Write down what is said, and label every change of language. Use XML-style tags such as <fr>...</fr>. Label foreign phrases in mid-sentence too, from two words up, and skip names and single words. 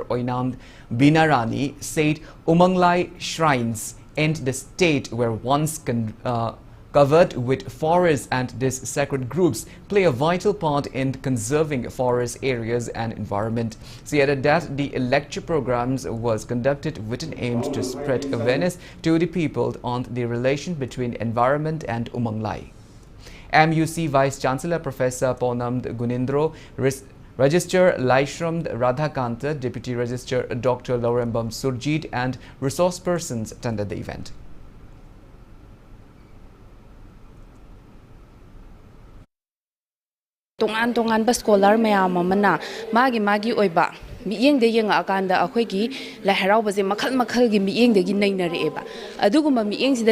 <en>Oinand Binarani said Umanglai shrines in the state were once covered with forests, and these sacred groups play a vital part in conserving forest areas and environment. She added that the lecture programs was conducted with an aim to spread awareness to the people on the relation between environment and Umanglai. MUC Vice Chancellor Professor Ponam Gunindro, Registrar Laishram Radhakanta, Deputy Registrar Dr. Laurembam Surjit and resource persons attended the event.</en> <mni>Tongan ba scholar mayam amana magi oiba mieng de yang akanda akhoi la harau baje makhal gi mieng de gi naina reeba aduguma mieng sida</mni>